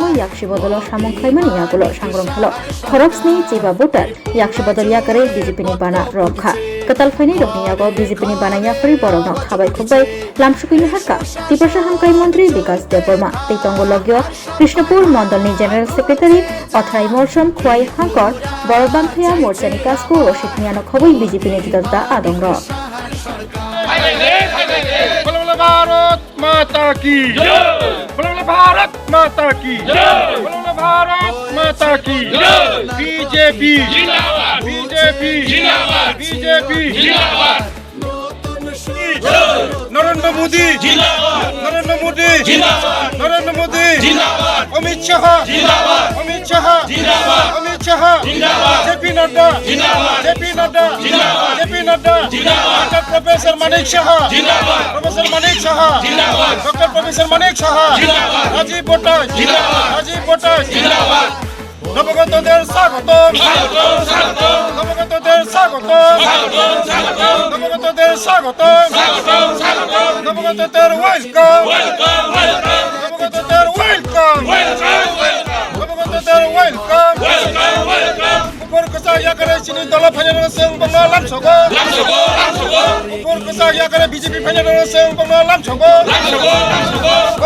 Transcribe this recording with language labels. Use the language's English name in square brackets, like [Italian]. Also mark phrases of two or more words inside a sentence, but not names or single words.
[Kok Borok] याक्षि बदल सामंखायमानि यागुल सांग्रांसल खरबसनि जेबा भोटार याक्षि बदलिया करे बीजेपीनि बाना रखा कतालफाइनि रखनियागो बीजेपीनि बानाया फरि बरनो थाबाय खुबाय लामसुकैनि हाका तिपरसा हामकाय मंत्री विकास देवबर्मा तैतंग लग्य कृष्णपुर मंडलनि जेनेरेल सेक्रेटारि अथराय मौसम खुवाई हांकर बरबांखिया मोर्चानि कासको रशिदनियानो खबै बीजेपीनि जुदा आदंग [Hindi] भारत माता की भारत माता की भारत माता की बीजेपी बीजेपी बीजेपी नरेंद्र मोदी नरेंद्र मोदी नरेंद्र मोदी अमित शाह अमित शाह अमित शाह जेपी नड्डा जेपी नड्डा जेपी नड्डा डॉक्टर प्रोफेसर मानिक शाह [Bangla] डॉक्टर प्रोफेसर मानिक शाह राजीव बोटास নবগতদের স্বাগতম নবগতদের স্বাগতম নবগতদের স্বাগতম নবগতদের ওয়েলকাম নবগতদের ওয়েলকাম নবগতদের ওয়েলকাম [Kok Borok] উপর কসা ইয়াকারে চিনি দল [English] final song [Kok Borok] বাংলা লামছগো উপর কসা ইয়াকারে বিজেপি [English] final song [Kok Borok] বাংলা লামছগো